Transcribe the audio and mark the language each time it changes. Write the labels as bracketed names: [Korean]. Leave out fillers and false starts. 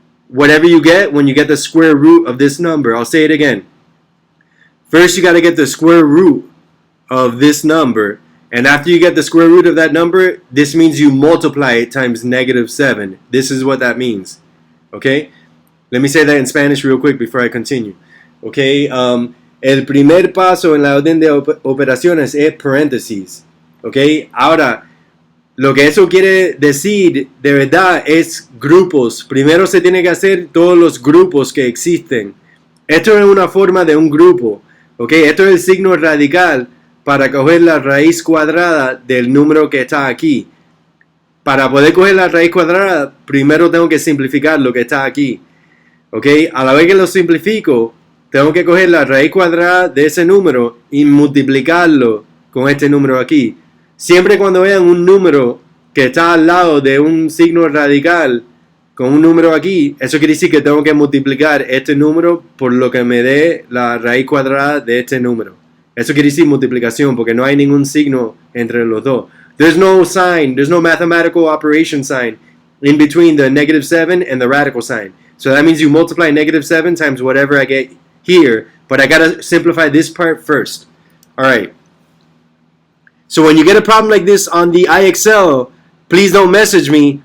[English] whatever you get when you get the square root of this number. I'll say it again. First, you got to get the square root of this number. And after you get the square root of that number, this means you multiply it times -7. This is what that means. Okay? Let me say that in Spanish real quick before I continue. Okay? [Spanish] El primer paso en la orden de operaciones es paréntesis. Okay? Ahora, lo que eso quiere decir de verdad es grupos. Primero se tiene que hacer todos los grupos que existen. Esto es una forma de un grupo. Okay? Esto es el signo radical para coger la raíz cuadrada del número que está aquí. Para poder coger la raíz cuadrada, primero tengo que simplificar lo que está aquí. ¿Ok? A la vez que lo simplifico, tengo que coger la raíz cuadrada de ese número y multiplicarlo con este número aquí. Siempre cuando vean un número que está al lado de un signo radical con un número aquí, eso quiere decir que tengo que multiplicar este número por lo que me dé la raíz cuadrada de este número. Eso quiere decir multiplicación, porque no hay ningún signo entre los dos. [English] There's no sign, there's no mathematical operation sign in between the -7 and the radical sign. So that means you multiply -7 times whatever I get here, but I gotta simplify this part first. Alright. So when you get a problem like this on the IXL, please don't message me.